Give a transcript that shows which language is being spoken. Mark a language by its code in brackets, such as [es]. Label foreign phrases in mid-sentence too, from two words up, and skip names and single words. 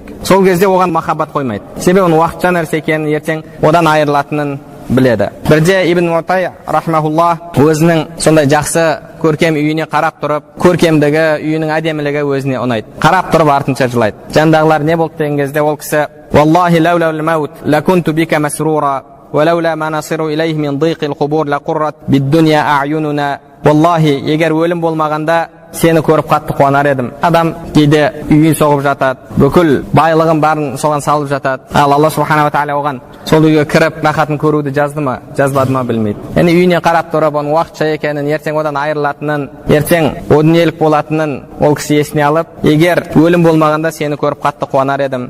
[kk] Сол кезде оған махаббат қоймайды. Себебі оның уақытша нәрсе екенін, ертең одан айырылатынын біледі. Бірде Ибн Утай рахмахулла өзінің сондай жақсы көркем үйіне қарап тұрып, көркемдігі, үйінің әдемілігі өзіне ұнайды. Қарап тұрып артынша жылайды. Жанындағылар не болды деген кезде ол кісі: [ar] "والله لولا الموت لكنت بك مسرورا ولولا ما نصير إليه من ضيق القبور لقرت بالدنيا أعيننا". [kk] Валлахи, егер өлім болмағанда сені көріп қатты қуанар едім. Адам кейде үйін соғып жатады, бүкіл байлығын барын соған салып жатады. Ал Алла [ar] سبحانه وتعالى [kk] оған сол үйге кіріп рахатын көруді жазды ма, жазбады ма білмейді. Яғни үйіне қарап тұрып, оның уақытша екенін, ертең одан айырылатынын, ертең о дүниелік болатынын ол кісі есіне алып, егер өлім болмағанда сені көріп қатты қуанар едім.